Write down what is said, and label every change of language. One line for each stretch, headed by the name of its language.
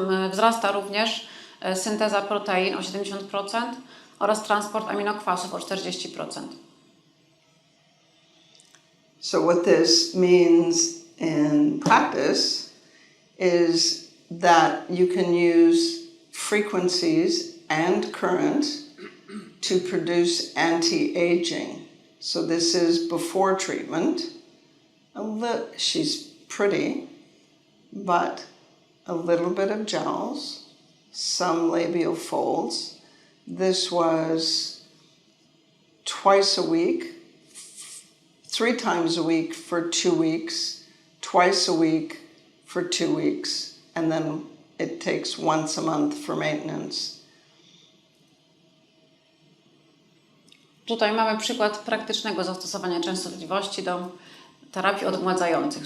Polish: Wzrasta również synteza protein o 70% oraz transport aminokwasów o 40%.
English: So what this means in practice is that you can use frequencies and current to produce anti-aging. So this is before treatment. She's pretty, but a little bit of jowls, some labial folds. This was twice a week, 3 times a week for 2 weeks, twice a week for 2 weeks, and then it takes once a month for maintenance.
Polish: Tutaj mamy przykład praktycznego zastosowania częstotliwości do terapii odmładzających.